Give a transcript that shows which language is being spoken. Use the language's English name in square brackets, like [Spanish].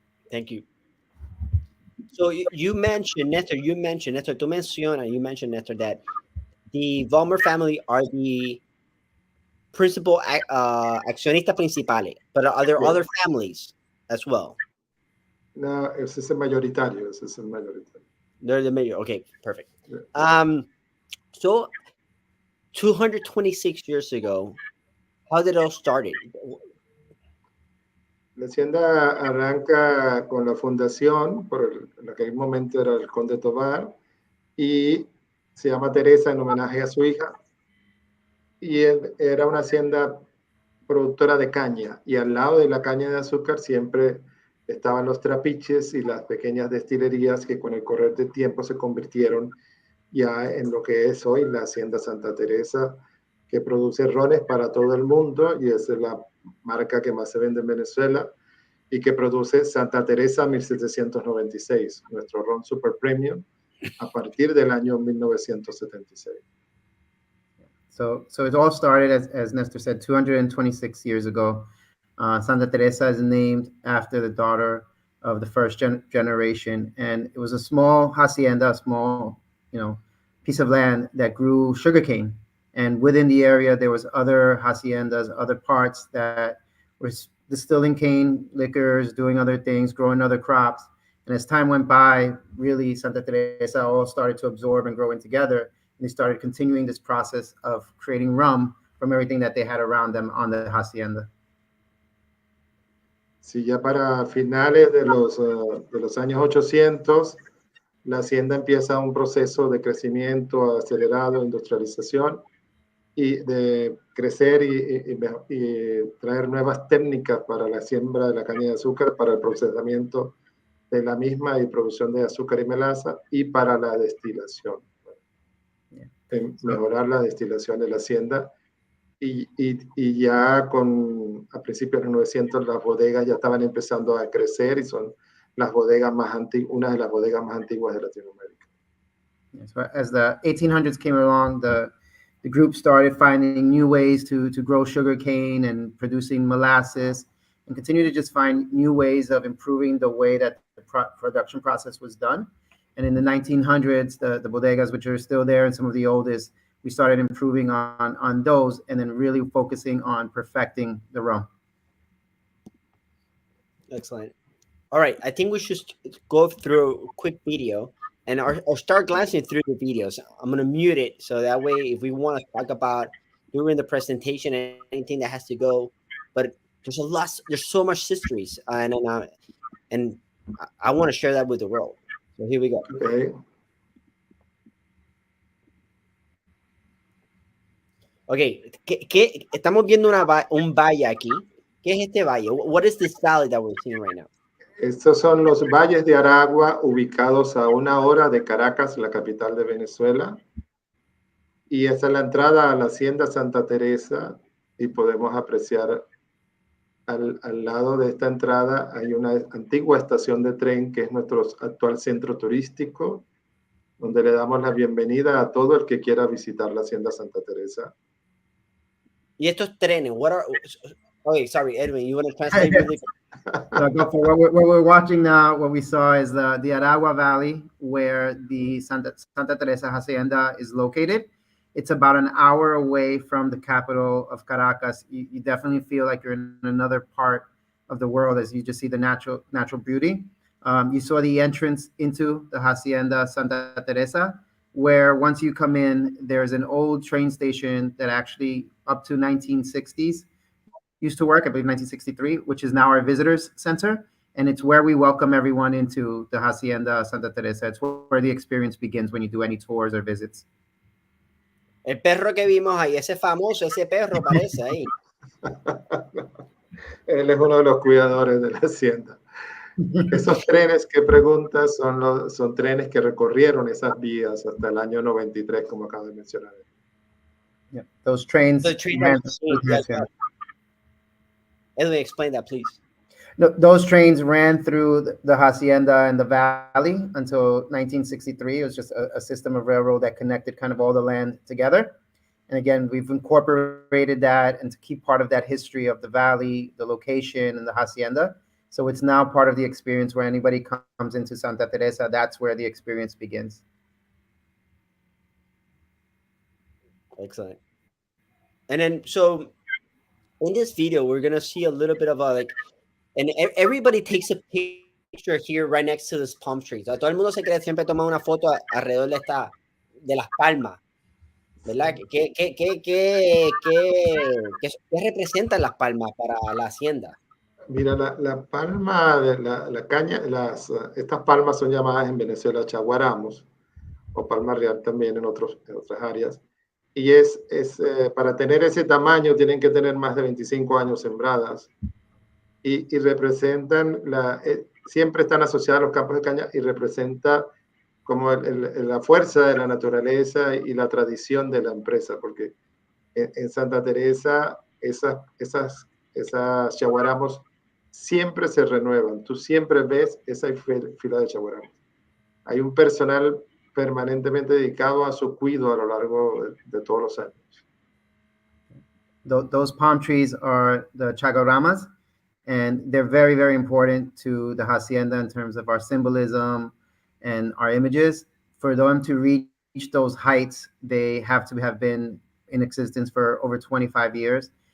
[English] Thank you. So you mentioned, Nestor, you mentioned, Nestor, that the Vollmer family are the principal [Spanish] accionista principales, [English] but are there other families as well? [Spanish] No, ese es el mayoritario, ese es el mayoritario. [English] They're the major. Okay, perfect. Yeah. So 226 years ago, how did it all started? [Spanish] La hacienda arranca con la fundación, en aquel momento era el conde Tobar, y se llama Teresa en homenaje a su hija, y era una hacienda productora de caña, y al lado de la caña de azúcar siempre estaban los trapiches y las pequeñas destilerías que con el correr del tiempo se convirtieron ya en lo que es hoy la Hacienda Santa Teresa, que produce rones para todo el mundo, y esa es la marca que más se vende en Venezuela, y que produce Santa Teresa 1796, nuestro ron super premium, a partir del año 1976. [English] So it all started, as Nestor said, 226 years ago. Santa Teresa is named after the daughter of the first generation, and it was a small hacienda, a small, piece of land that grew sugarcane. And within the area, there was other haciendas, other parts that were distilling cane, liquors, doing other things, growing other crops. And as time went by, really Santa Teresa all started to absorb and grow in together. And they started continuing this process of creating rum from everything that they had around them on the hacienda. [Spanish] Sí, ya para finales de los años 800, la hacienda empieza un proceso de crecimiento acelerado, industrialización, y de crecer y traer nuevas técnicas para la siembra de la caña de azúcar, para el procesamiento de la misma y producción de azúcar y melaza, y para la destilación. Mejorar la destilación de la hacienda. Y ya a principios de los 900 las bodegas ya estaban empezando a crecer y son las bodegas una de las bodegas más antiguas de Latinoamérica. [English] So as the 1800s came along, the group started finding new ways to grow sugarcane and producing molasses, and continue to just find new ways of improving the way that the production process was done. And in the 1900s, the bodegas, which are still there and some of the oldest, we started improving on those, and then really focusing on perfecting the rum. Excellent. All right, I think we should go through a quick video and or start glancing through the videos. I'm going to mute it so that way if we want to talk about during the presentation anything that has to go, but there's so much histories, and I want to share that with the world. So here we go. Okay. [Spanish] Okay, estamos viendo un valle aquí. ¿Qué es este valle? [English] What is this valley that we're seeing right now? [Spanish] Estos son los valles de Aragua, ubicados a 1 hora de Caracas, la capital de Venezuela. Y esta es la entrada a la Hacienda Santa Teresa, y podemos apreciar al lado de esta entrada hay una antigua estación de tren que es nuestro actual centro turístico, donde le damos la bienvenida a todo el que quiera visitar la Hacienda Santa Teresa. Y estos trenes, [English] okay, sorry, Edwin, you want to translate really? What we're watching now, what we saw is the Aragua Valley, where the Santa Teresa Hacienda is located. It's about an hour away from the capital of Caracas. You definitely feel like you're in another part of the world as you just see the natural beauty. You saw the entrance into the Hacienda Santa Teresa, where once you come in, there's an old train station that actually up to 1960s used to work, I believe 1963, which is now our visitors center. And it's where we welcome everyone into the Hacienda Santa Teresa. It's where the experience begins when you do any tours or visits. [Spanish] El perro que vimos ahí, ese famoso, ese perro parece ahí. Él es uno de los cuidadores de la hacienda. Esos trenes que preguntas son trenes que recorrieron esas vías hasta el año 93, como acabo de mencionar. [English] Yeah, those trains. The train ran that through the hacienda. Edwin, explain that, please. No, those trains ran through the hacienda and the valley until 1963. It was just a system of railroad that connected kind of all the land together. And again, we've incorporated that and to keep part of that history of the valley, the location, and the hacienda. So it's now part of the experience where anybody comes into Santa Teresa, that's where the experience begins. Excellent. And then, so in this video, we're going to see a little bit of and everybody takes a picture here right next to this palm tree. [Spanish] Todo el mundo se quiere siempre tomar una foto alrededor de las palmas, ¿verdad? ¿Qué representan las palmas para la hacienda? Mira, la palma de la caña, estas palmas son llamadas en Venezuela chaguaramos, o palma real también en otras áreas. Y para tener ese tamaño tienen que tener más de 25 años sembradas. Y representan, siempre están asociadas a los campos de caña y representa como la fuerza de la naturaleza y la tradición de la empresa, porque en Santa Teresa esas chaguaramos siempre se renuevan. Tú siempre ves esa fila de chaguaramos. Hay un personal permanentemente dedicado a su cuidado a lo largo de todos los años. [English] Those palm trees are the chaguaramas, and they're very, very important to the hacienda in terms of our symbolism and our images. For them to reach those heights, they have to have been in existence for over 25 years.